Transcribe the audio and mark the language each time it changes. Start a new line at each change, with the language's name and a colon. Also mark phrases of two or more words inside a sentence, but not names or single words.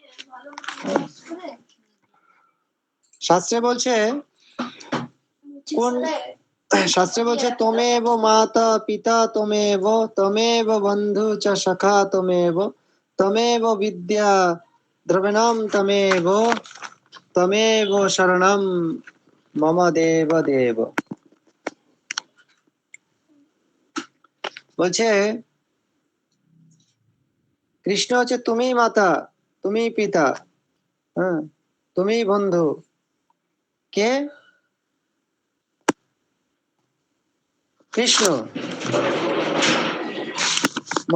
Bangla: শাস্ত্রে বলছে, কোন শাস্ত্রে বলছে
Sanskrit: তোমেব মাতা পিতা তোমেব, তোমেব বন্ধু চ সখা তোমেব, তোমেব বিদ্যা দ্রবিণম তমেব, তমেব শরণম মম দেব দেব।
Bangla: বলছে কৃষ্ণ হচ্ছে তুমি মাতা, তুমি পিতা, হ্যাঁ, তুমি বন্ধু। কে? কৃষ্ণ।